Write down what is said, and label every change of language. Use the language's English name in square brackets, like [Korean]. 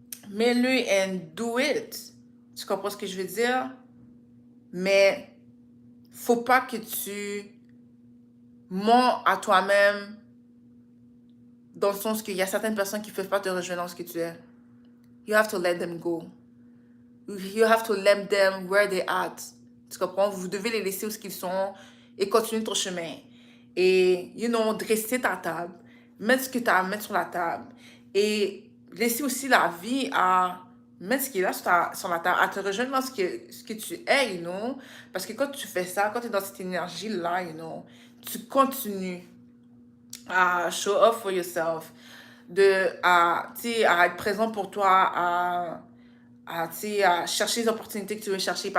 [French] Mets-le [English] and do it. [French] Tu comprends ce que je veux dire? Mais faut pas que tu mens à toi-même dans le sens qu'il y a certaines personnes qui ne peuvent pas te rejoindre dans ce que tu es. [English] You have to let them go. You have to let them where they at. [French] Tu comprends? Vous devez les laisser où ils sont et continuer ton chemin. Et, [English] you know, [French] dresser ta table. Mettre ce que tu as à mettre sur la table. Et laisser aussi la vie à mettre ce qui est là sur la table, à te rejoindre dans ce que tu es, [English] you know. [French] Parce que quand tu fais ça, quand tu es dans cette énergie-là, [English] you know, [French] tu continues à [English] show off for yourself, [French] à être présent pour toi, à chercher les opportunités que tu veux chercher.